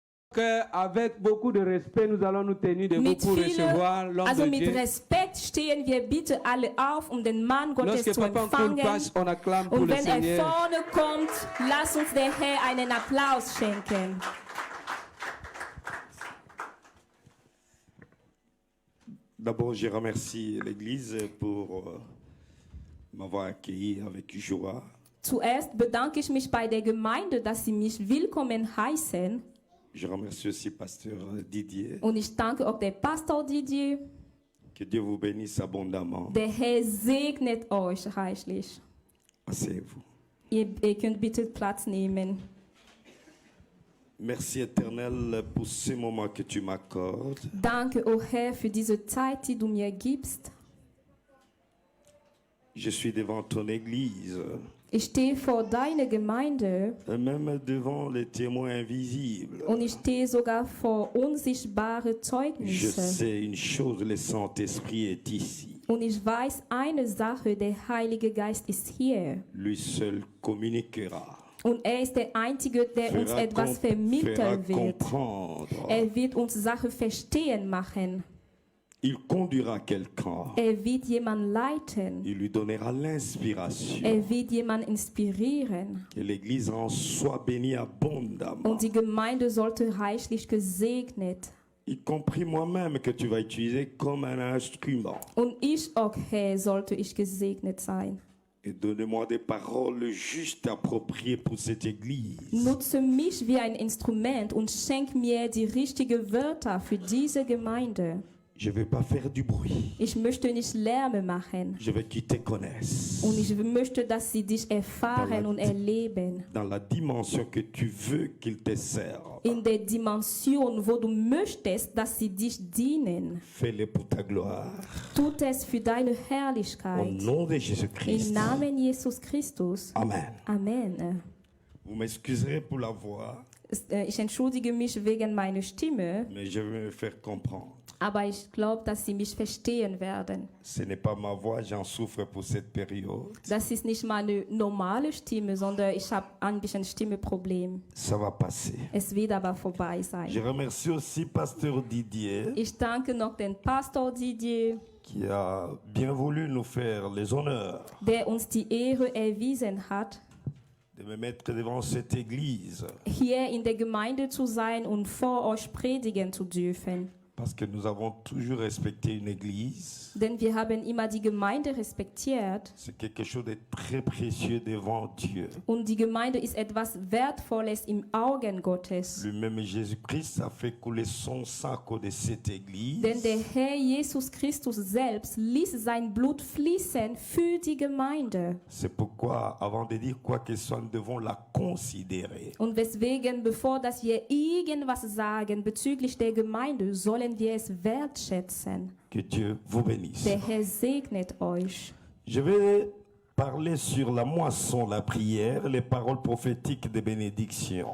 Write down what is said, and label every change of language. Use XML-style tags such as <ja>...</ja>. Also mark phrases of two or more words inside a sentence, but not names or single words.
<fr>Avec beaucoup de respect, nous allons nous tenir debout pour recevoir l'homme</fr> <de>Also</de> <fr>de</fr> <de>mit</de> <fr>Dieu.</fr> <de>Respekt stehen wir bitte alle auf, um den Mann Gottes</de> <fr>Lorsque</fr> <de>zu Papa Nkoul empfangen.</de> <fr>passe, on acclame pour</fr> <de>Und</de> <fr>le</fr> <de>wenn er</de> <fr>Seigneur.</fr> <de>vorne kommt, lass uns der Herr einen Applaus schenken.</de> <fr>D'abord, je remercie l'Église pour m'avoir accueilli avec joie.</fr> <de>Zuerst bedanke ich mich bei der Gemeinde, dass sie mich willkommen heißen.</de> <fr>Je remercie aussi Pasteur Didier.</fr> <de>Und ich danke auch der Pastor Didier.</de> <fr>Que Dieu vous bénisse abondamment.</fr> <de>Der Herr segnet euch reichlich.</de> <fr>Asseyez-vous.</fr> <de>Ihr könnt bitte Platz nehmen.</de> <fr>Merci Éternel pour ce moment que tu m'accordes.</fr> <de>Danke, o Herr, für diese Zeit, die du mir gibst.</de> <fr>Je suis devant ton Église,</fr> <de>Ich stehe vor deiner Gemeinde</de> <fr>et même devant les témoins invisibles.</fr> <de>und ich stehe sogar vor unsichtbare</de> <fr>Je</fr> <de>Zeugnisse.</de> <fr>sais une chose, le Saint-Esprit est ici.</fr> <de>Und ich weiß eine Sache, der Heilige Geist ist hier.</de> <fr>Lui seul communiquera.</fr> <de>Und er ist der Einzige, der uns etwas</de> <fr>fera</fr> <de>vermitteln wird.</de> <fr>comprendre.</fr> <de>Er wird uns Sachen verstehen machen.</de> <fr>Il conduira quelqu'un.</fr> <de>Er wird jemanden leiten.</de> <fr>Il lui donnera l'inspiration.</fr> <de>Er wird jemanden inspirieren.</de> <fr>Que l'Église en soit bénie abondamment.</fr> <de>Und die Gemeinde sollte reichlich gesegnet.</de> <fr>Y compris moi-même que tu vas utiliser comme un instrument.</fr> <de>Und ich auch, Herr, sollte ich gesegnet sein.</de> <fr>Et donne-moi des paroles justes, appropriées pour cette Église.</fr> <de>Nutze mich wie ein Instrument und schenk mir die richtigen Wörter für diese Gemeinde.</de> <fr>Je ne vais pas faire du bruit.</fr> <de>Ich möchte nicht Lärme machen.</de> <fr>Je veux qu'ils te connaissent.</fr> <de>Und ich möchte, dass sie dich erfahren und erleben.</de> <fr>Dans la dimension que tu veux qu'ils te servent.</fr> <de>In der Dimension, wo du möchtest, dass sie dich dienen.</de> <fr>Fais-le pour ta gloire.</fr> <de>Tut es für deine</de> <fr>Au</fr> <de>Herrlichkeit.</de> <fr>nom de</fr> <de>Im</de> <fr>Jésus-Christ.</fr> <de>Namen Jesus Christus.</de> <fr>Amen.</fr> <de>Amen.</de> <fr>Vous m'excuserez pour la voix,</fr> <de>Ich entschuldige mich wegen meiner Stimme,</de> <fr>mais je vais me faire comprendre.</fr> <de>aber ich glaube, dass sie mich verstehen werden.</de> <fr>Ce n'est pas ma voix, j'en souffre pour cette période.</fr> <de>Das ist nicht meine normale Stimme, sondern ich habe ein bisschen Stimmeproblem.</de> <fr>Ça va passer.</fr> <de>Es wird aber vorbei</de> <fr>Je</fr> <de>sein.</de> <fr>remercie aussi Pasteur Didier</fr> <de>Ich danke noch den Pastor Didier,</de> <fr>qui a bien voulu nous faire les honneurs</fr> <de>der uns die Ehre erwiesen hat,</de> <fr>de me mettre devant cette église</fr> <de>hier in der Gemeinde zu sein und vor euch predigen zu dürfen.</de> <fr>parce que nous avons toujours respecté une église.</fr> <de>Denn wir haben immer die Gemeinde respektiert</de> <fr>C'est quelque chose de très précieux devant Dieu.</fr> <de>und die Gemeinde ist etwas Wertvolles im Augen Gottes.</de> <fr>Lui-même Jésus-Christ a fait couler son sang à cause de cette église.</fr> <de>Denn der Herr Jesus Christus selbst ließ sein Blut fließen für die Gemeinde.</de> <fr>C'est pourquoi, avant de dire quoi que ce soit, nous devons la considérer.</fr> <de>Und weswegen, bevor dass wir irgendwas sagen bezüglich der Gemeinde, sollen wir es wertschätzen.</de> <fr>Que Dieu vous bénisse.</fr> <de>Der Herr segnet euch.</de> <fr>Je vais parler sur la moisson, la prière, les paroles prophétiques de bénédiction.</fr>